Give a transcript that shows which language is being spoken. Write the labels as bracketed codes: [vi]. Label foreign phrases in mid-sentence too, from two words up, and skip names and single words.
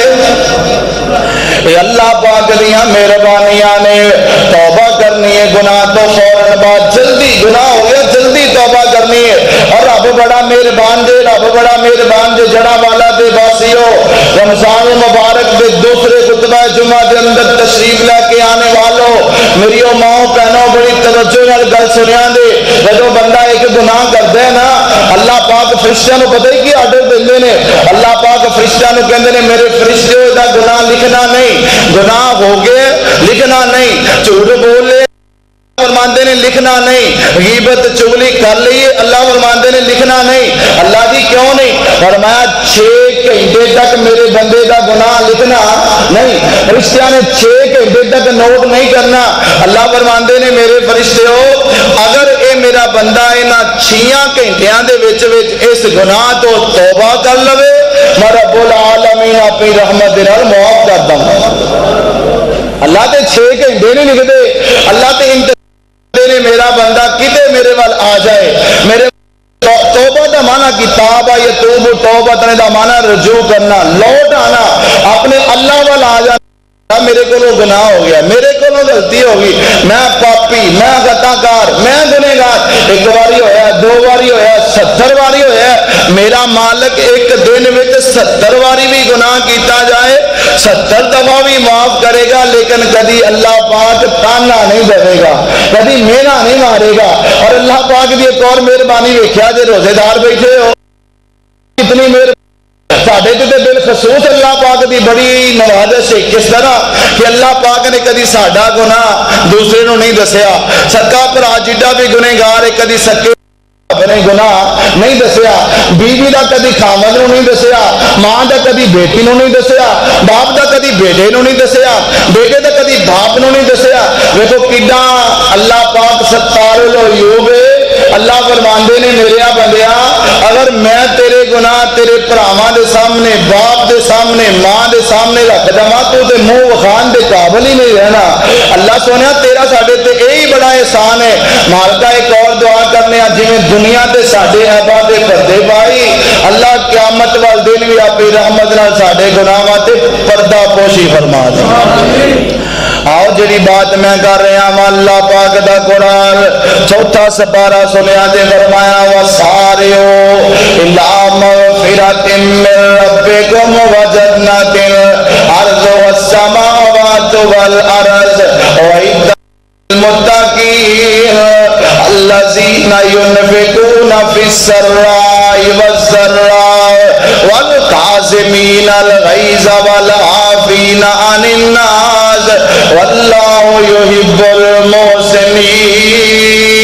[pa] اے اللہ پاک دیاں مہربانیاں نے توبہ کرنی ہے گناہ تو فوراً بعد جلدی گناہ ہو گیا جلدی توبہ کرنی ہے اور رب بڑا مہربان دے جڑاوالا دے باسیو رمضان مبارک دے دوسرے خطبہ جمعہ دے اندر تشریف لے کے آنے والوں میریو ماں بہنوں بڑی توجہ نال گل سنیا دے جب بندہ ایک گناہ کرتا ہے نا اللہ پاک فرشتیاں نو پتہ ہی کی آرڈر دیندے نے اللہ پاک فرشتیاں نو کہندے نے میرے فرشتے دا گناہ لکھنا نہیں گناہ ہو گئے لکھنا نہیں جھوٹ بول لے فرماندے نے لکھنا نہیں غیبت چغلی کر لئیے اللہ فرماندے نے لکھنا نہیں اللہ دی کیوں نہیں فرمایا 6 گھنٹے تک میرے بندے دا گناہ لکھنا نہیں فرشتیاں نے 6 گھنٹے تک نوٹ نہیں کرنا اللہ فرماندے نے میرے فرشتے ہو اگر اے میرا بندہ اینا 6 گھنٹیاں دے وچ اس گناہ تو توبہ کر لوے میں [ar] رب العالمین [pa] اپنی رحمت دے نال معاف کر دوں اللہ تے 6 گھنٹے نہیں لکھ دے اللہ تے نے میرا بندہ کتے میرے وال آ جائے میرے توبہ دا مانا کتاب یتوب توبہ دا مانا رجوع کرنا، لوٹ آنا، اپنے اللہ والا آ جانا۔ میرے کو گناہ ہو گیا، میرے کو غلطی ہو گئی، میں پاپی، میں خطا کار، میں گنہگار، ایک باری ہویا، دو باری ہویا، 70 باری ہویا، میرا مالک ایک دن میں 70 باری بھی گناہ کیتا جائے 70 دفعہ بھی معاف کرے گا، لیکن کبھی اللہ پاک تانا نہیں دے گا، کبھی مینا نہیں مارے گا۔ اور اللہ پاک دی ایک اور مہربانی ویکھیا جے روزے دار بیٹھے ہو، اتنی مہربانی ساڈے تے بالخصوص اللہ پاک دی بڑی نوازش ہے، کس طرح کہ اللہ پاک نے کدی ساڈا گناہ دوسرے نو نہیں دسیا، سکا بھرا جڈا بھی گنہگار ہے کدی سکے اپنے گناہ نہیں دسیا، بیوی دا کدی خامد نو نہیں دسیا، ماں دا کدی بیٹی نو نہیں دسیا، باپ دا کدی بیٹے نو نہیں دسیا، بیٹے دا کدی باپ نو نہیں دسیا۔ دیکھو کڈا اللہ پاک [ar] ستار العیوب [pa] ہے۔ اللہ فرماندے نے میرے بندیا اگر میں تیرے گناہ تیرے بھراواں دے سامنے، باپ دے سامنے، ماں دے سامنے رکھ دواں تو تے منہ وکھان دے قابل ہی نہیں رہنا۔ اللہ سونیا تیرا ساڈے تے یہی بڑا احسان ہے۔ مالکا ایک اور دعا کرنے جی دنیا تے ساڈے عیباں دے پردے پائی، اللہ قیامت وال دن بھی اپنی رحمت نال ساڈے گناہاں تے پردہ پوشی فرما دے۔ آؤ جڑی بات میں کر رہا ہوں اللہ پاک دا قرآن 4 سپارہ سنیا دے فرمایا وَسَارِعُوا [ar] إِلَىٰ مَغْفِرَةٍ مِّن رَّبِّكُمْ وَجَنَّةٍ عَرْضُهَا السَّمَاوَاتُ وَالْأَرْضُ أُعِدَّتْ لِلْمُتَّقِينَ الَّذِينَ يُنفِقُونَ فِي السَّرَّاءِ وَالضَّرَّاءِ وَالْكَاظِمِينَ الْغَيْظَ وَالْعَافِينَ عَنِ النَّاسِ وَاللَّهُ يُحِبُّ الْمُحْسِنِينَ۔